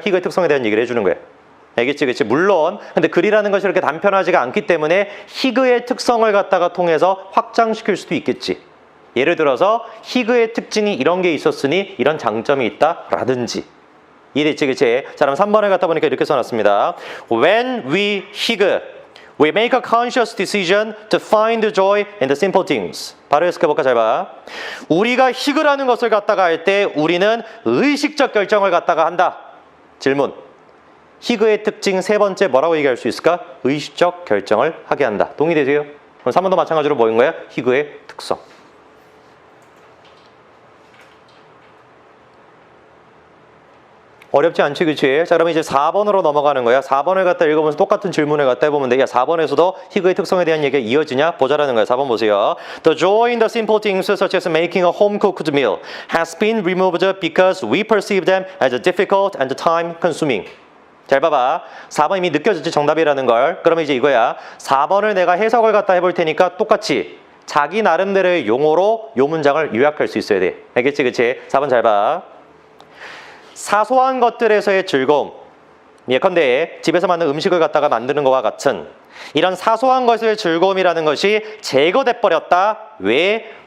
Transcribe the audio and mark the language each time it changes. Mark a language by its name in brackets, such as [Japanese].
[Korean] 희그의 특성에 대한 얘기를 해주는 거야. 알겠지? 그치? 물론 근데 글이라는 것이 이렇게 단편하지가 않기 때문에 희그의 특성을 갖다가 통해서 확장시킬 수도 있겠지. 예를 들어서 희그의 특징이 이런 게 있었으니 이런 장점이 있다 라든지. 이해됐지? 그치? 자, 그럼 3번을 갖다 보니까 이렇게 써놨습니다. [English] When we 희그, we make a conscious decision to find joy in the simple things. [Korean] 바로 해석해볼까? 잘 봐. 우리가 희그라는 것을 갖다가 할 때 우리는 의식적 결정을 갖다가 한다. 질문. 희그의 특징 세 번째 뭐라고 얘기할 수 있을까? 의식적 결정을 하게 한다. 동의되세요? 그럼 3번도 마찬가지로 뭐인 거야? 희그의 특성. 어렵지 않지, 그치? 자, 그러면 이제 4번으로 넘어가는 거야. 4번을 갖다 읽으면서 똑같은 질문을 갖다 해보면 돼. 야, 4번에서도 희그의 특성에 대한 얘기가 이어지냐? 보자라는 거야. 4번 보세요. [English] The joy in the simple things such as making a home-cooked meal has been removed because we perceive them as difficult and time-consuming. [Korean] 잘 봐봐. 4번 이미 느껴졌지? 정답이라는 걸. 그러면 이제 이거야. 4번을 내가 해석을 갖다 해볼 테니까 똑같이 자기 나름대로의 용어로 요 문장을 요약할 수 있어야 돼. 알겠지? 그치? 4번 잘 봐. 사소한 것들에서의 즐거움. 예컨대 집에서 만든 음식을 갖다가 만드는 것과 같은 이런 사소한 것의 즐거움이라는 것이 제거돼 버렸다. 왜?